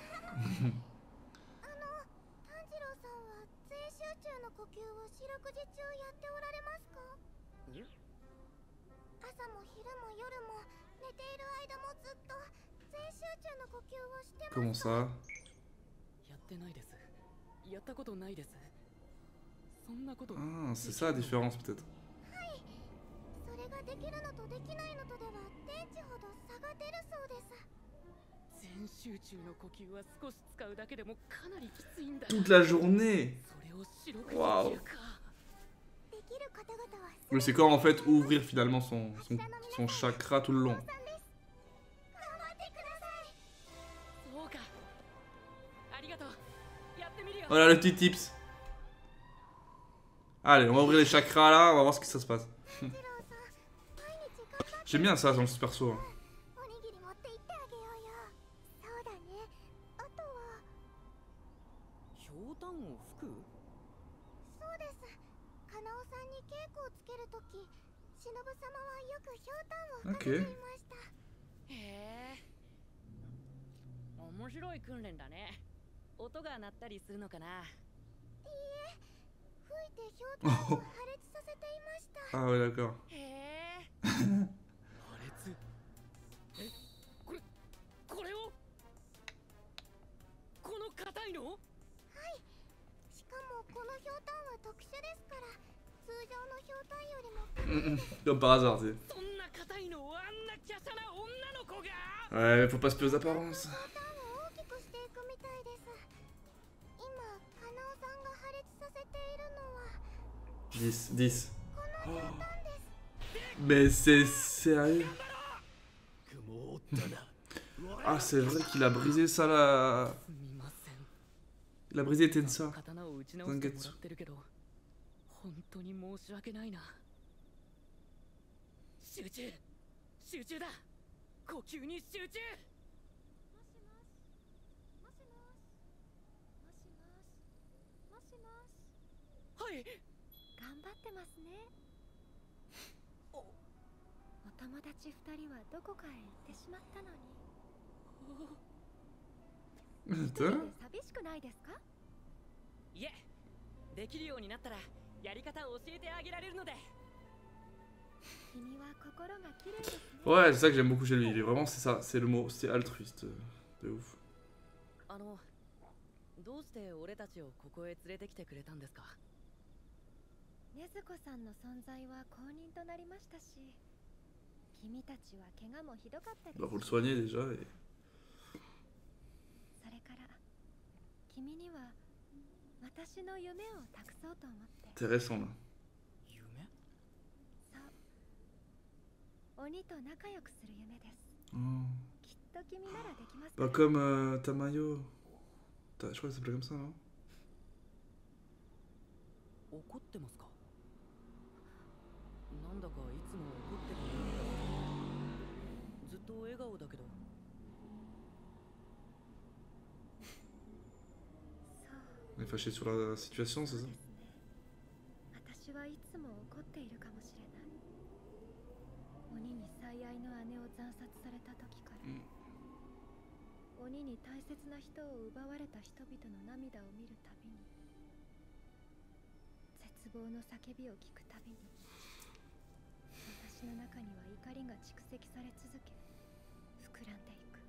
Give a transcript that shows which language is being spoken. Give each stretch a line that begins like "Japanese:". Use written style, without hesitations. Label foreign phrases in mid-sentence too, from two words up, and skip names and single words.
Japanese: 炭治郎さんは全集中の呼吸を四六時中やっておられますか？朝も
French: Comment ça?
Japanese: やってないです。やったことないです。そんなこと。
French: Ah, c'est ça la différence peut-être.
Japanese: それができるのとできないのとでは電池ほど差が出るそうです。全集中の呼吸は少し使うだけでもかなりきついんだ。
French: Toute la journée.
Japanese: それを四六時
French: Waouh.
Japanese: 中か。できる方々は
French: Mais c'est comme en fait ouvrir finalement son chakra tout le long.
Japanese: 頑張ってください。そうか。ありがとう。やってみるよ。
French: Voilà le petit tips. Allez, on va ouvrir les chakras là, on va voir ce que ça se passe.
Japanese: 次郎さん、毎日頑張って
French: J'aime bien ça dans ce perso. Hein.
Japanese: おにぎり持って行ってあげようよ。そうだね。あとは、ひょうたんを吹く？そうです。カナオさんに稽古をつけるとき、忍様はよくひょうたんを吹かれていました。へえ。面白い訓練だね。音が鳴ったりするのかな。いいえ、吹いてひょうたんを破裂させていました。
French: Ah ouais, d'accord.
Japanese: へえ。破裂。え、これを？この硬いの？はい。しかもこのひょうたんは特殊ですから、通常のひょうたんよりも
French: Comme par hasard, tu sais.
Japanese: そんな硬いのをあんな華奢な女の子が？
French: Ouais, mais faut pas se fier aux apparences.
Japanese: ひょうたんを大きくしていくみたいです。今、カナオさんが破裂させているのは 10, 10. このひょうたんです。
French: Mais c'est sérieux?
Japanese: 雲を追ったな。
French: Ah, c'est vrai qu'il a brisé ça là.
Japanese: すみません。
French: Il a brisé Tensa.
Japanese: 刀を打ち直してもらってるけど、本当に申し訳ないな。集中、集中だ。呼吸に集中。もしもし、もしもし、もしもし、もしもし。はい。頑張ってますね。お友達2人はどこかへ行ってしまったのに。一人で
French: Putain.
Japanese: 寂しくないですか？いえ、できるようになったらやり方を教えてあげられるので。君は心が綺麗ですね。
French: Ouais, c'est ça que j'aime beaucoup chez lui. Il est vraiment, c'est ça, c'est le mot, c'est altruiste. De ouf.
Japanese: どうして俺たちをここへ連れてきてくれたんですか？禰豆子さんの存在は公認となりましたし、君たちは怪我もひどかったです。
French: Bah, faut le soigner déjà. Et...
Japanese: それから君には私の夢を託そうと思って。
French: Intéressant là.
Japanese: 夢？そう。鬼と仲良くする夢です。 Oh. きっと君ならできますか
French: Bah,
Japanese: ら。
French: comme Tamayo. Je crois que ça s'appelait comme ça, non?
Japanese: 怒ってますか？なんだかいつも怒ってるような。ずっと笑顔だけど。
French: On est fâché sur la situation, c'est ça?
Japanese: 私はいつも怒っているかもしれない。鬼に最愛の姉を惨殺された時から、鬼に大切な人を奪われた人々の涙を見るたびに、絶望の叫びを聞くたびに、私の中には怒りが蓄積され続け、膨らんでいく。